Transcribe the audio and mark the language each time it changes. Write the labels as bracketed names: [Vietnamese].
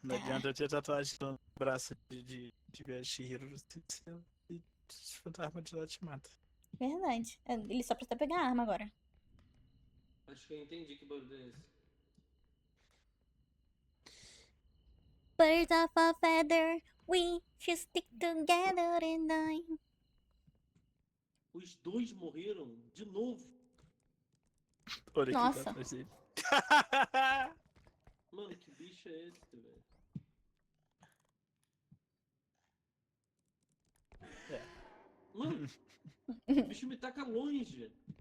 [Portuguese] Não adianta eu ter tatuagem no braço de ver a Shihiro e esse fantasma de lá te mata. Verdade. Ele só precisa pegar a arma agora. Acho que eu entendi que barulho é esse. [English] Birds of a feather, we should stick together and die. [Portuguese] Os dois morreram de novo. Olha Nossa. aqui atrás dele. Mano, que bicho é esse, velho? Mano, o bicho me taca longe.